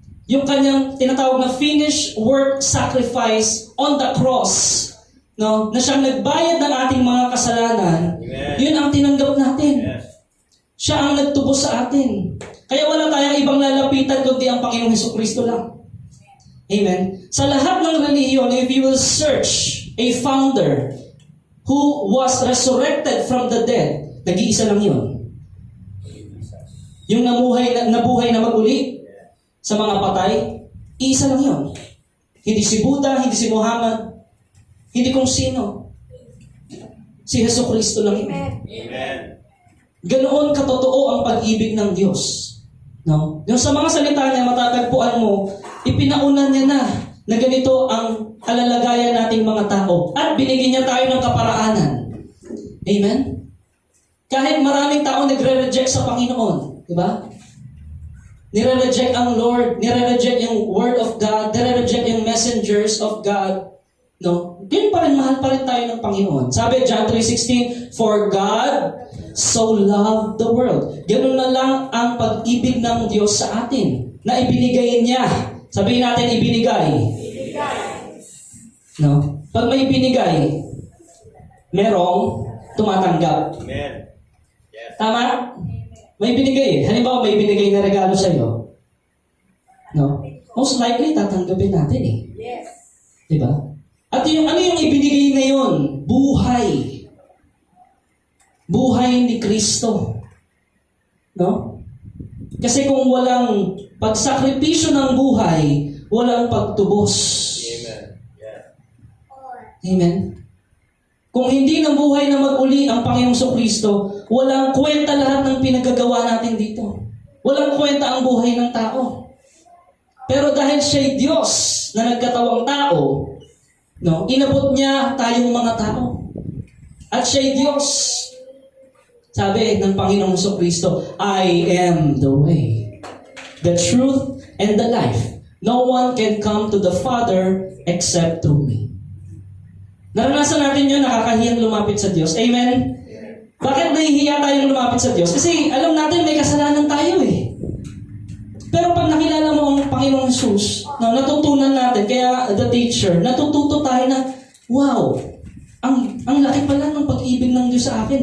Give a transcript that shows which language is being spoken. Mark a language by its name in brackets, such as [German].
[Filipino] Yung kanyang tinatawag na [English] finished work sacrifice on the cross, no? [Filipino] Na siyang nagbayad ng ating mga kasalanan. Amen. Yun ang tinanggap natin. Yes. Siya ang nagtubos sa atin. Kaya wala tayong ibang lalapitan kundi ang Panginoong Hesukristo lang. Amen. Sa lahat ng relihiyon, [English] if you will search a founder who was resurrected from the dead, [Filipino] nag-iisa lang yun. Yung nabuhay na maguli sa mga patay, iisa lang yun. Hindi si Buddha, hindi si Muhammad, hindi kung sino. Si Hesukristo lang yun. Amen. Ganoon katotoo ang pag-ibig ng Diyos. No? Yung sa mga salita niya, matatagpuan mo, ipinauna niya na ganito ang kalalagayan nating mga tao. At binigyan niya tayo ng kaparaanan. Amen? Kahit maraming tao nagre-reject sa Panginoon, di ba? Nire-reject ang Lord, nire-reject yung Word of God, nire-reject yung messengers of God. No? Yun pa rin, mahal pa rin tayo ng Panginoon. [English] Sabi, John 3:16, for God so loved the world. [Filipino] Ganun na lang ang pag-ibig ng Diyos sa atin, na ibinigay niya. Sabihin natin, ibinigay. No? Pag may ibinigay, merong tumatanggap. Amen. Tama? May binigay eh. Halimbawa, may binigay na regalo sa iyo. No? Most likely, tatanggapin natin eh. Yes. Diba? At ano yung ibinigay na yun? Buhay. Buhay ni Kristo. No? Kasi kung walang pagsakripisyo ng buhay, walang pagtubos. Amen. Yeah. Amen. Kung hindi ng buhay na mag-uli ang Panginoong Kristo, walang kwenta lahat ng pinagagawa natin dito. Walang kwenta ang buhay ng tao. Pero dahil siya'y Diyos na nagkatawang tao, no, inabot niya tayong mga tao. At siya'y Diyos. Sabi ng Panginoong Kristo, [English] I am the way, the truth, and the life. No one can come to the Father except through me. [Filipino] Naranasan natin yun, nakakahiyang lumapit sa Diyos. Amen? Bakit nahihiya tayong lumapit sa Diyos? Kasi alam natin may kasalanan tayo eh. Pero pag nakilala mo ang Panginoong Jesus, no, natutunan natin, kaya the teacher, natututo tayo na, wow, ang laki pala ng pag-ibig ng Diyos sa akin.